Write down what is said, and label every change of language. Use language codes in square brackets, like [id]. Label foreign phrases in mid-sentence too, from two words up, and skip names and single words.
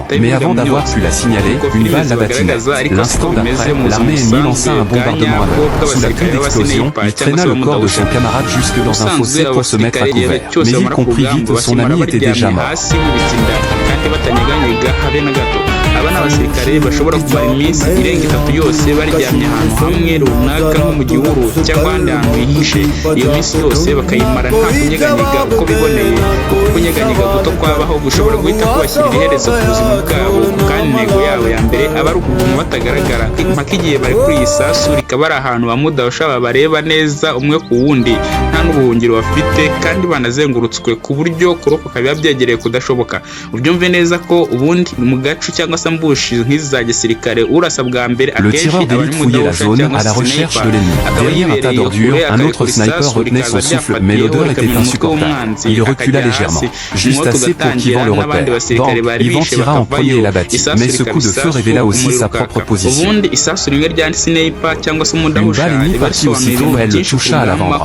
[fr] Mais avant d'avoir pu la signaler, une balle l'abattit. L'instant d'après, l'armée ennemie lança un bombardement à bord. Sous la pluie d'explosions, il traîna le corps de son camarade jusque dans un fossé pour se mettre à couvert. Mais il comprit vite que son ami était déjà mort. [rw] aba n'abasirikare bashobora kumara iminsi irenga 3 yose baryamye ahantu hamwe runaka nko mu gihuru cyangwa ahandi hantu hihishe. Iyo minsi yose bakayimara nta kunyeganyega uko biboneye. Kunyeganyega guto kwabaho gushobora guhita kubashyirira iherezo ku buzima bwabo, kandi intego yabo ya mbere aba ari ukuguma batagaragara mpaka igihe bari kuri iyi sasu rikaba ari ahantu bamudahusha babareba neza umwe ku wundi, nta n'ubuhungiro bafite kandi banazengurutswe ku buryo kurokoka biba byegereye kudashoboka. Ubyumve neza ko ubundi mu gacu cyangwa se mbushi nk'izi za gisirikare urasa bwa mbere akenshi abari mudahusha cyangwa se sniper. [fr] Derrière un tas d'ordures, un autre sniper retenait son souffle, mais l'odeur était insupportable. Il recula légèrement, juste assez pour qu'Ivan le repère. Bon, Ivan tira en premier et l'abattit, mais ce coup de feu révéla aussi sa propre position. Une balle ennemie partit aussitôt, elle le toucha à l'avant-bras.